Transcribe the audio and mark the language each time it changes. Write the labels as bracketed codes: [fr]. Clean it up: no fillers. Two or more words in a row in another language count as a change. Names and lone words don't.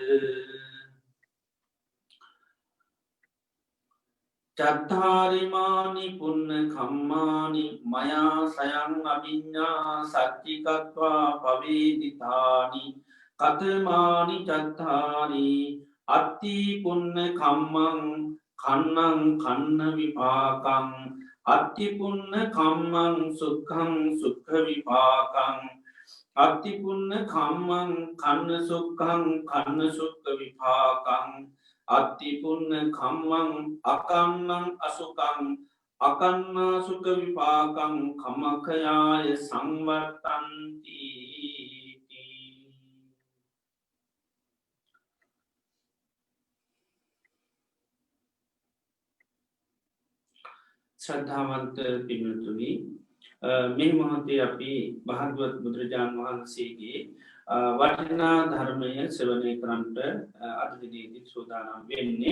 [pi] චත්තාරිමානි පුන්න කම්මානි මයා සයං අභිඤ්ඤා සච්චිකත්වා පවේදිතානි කතමානි චත්තාරි අත්ති පුන්න කම්මං කන්නං කන්න විපාකං අත්ති පුන්න කම්මං සුඛං සුඛ විපාකං අත්ති පුන්න කම්මං කන්න සුඛං කන්න සුඛ විපාකං අත්ති පුන්න කම්මං අකන්නං අසුකං අකන්නා සුඛ විපාකං කමකයාය සංවත්තන්ති. [si] ශ්‍රද්ධාවන්ත පින්වතුනි, මේ මොහොතේ අපි භාග්‍යවත් බුදුරජාණන් වහන්සේගේ වටිනා ධර්මය ශ්‍රවණය කරන්නට අද දිනේදී සූදානම් වෙන්නේ.